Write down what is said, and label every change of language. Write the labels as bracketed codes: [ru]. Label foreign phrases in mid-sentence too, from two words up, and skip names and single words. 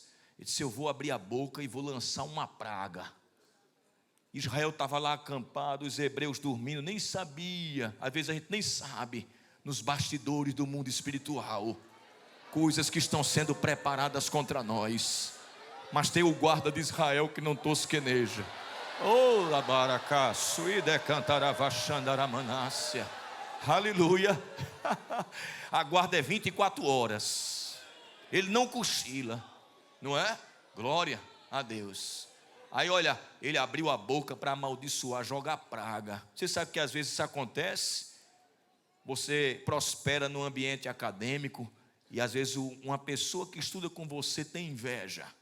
[pt] Ele disse: eu vou abrir a boca e vou lançar uma praga. Israel estava lá acampado, os hebreus dormindo, nem sabia. Às vezes a gente nem sabe, nos bastidores do mundo espiritual, coisas que estão sendo preparadas contra nós. Mas tem o guarda de Israel que não tosqueneja. Oh, labaracá, suíde cantaravachandaramanássia. Aleluia. A guarda é 24 horas. Ele não cochila, não é? Glória a Deus. Aí olha, ele abriu a boca para amaldiçoar, jogar praga. Você sabe que às vezes isso acontece? Você prospera no ambiente acadêmico e às vezes uma pessoa que estuda com você tem inveja.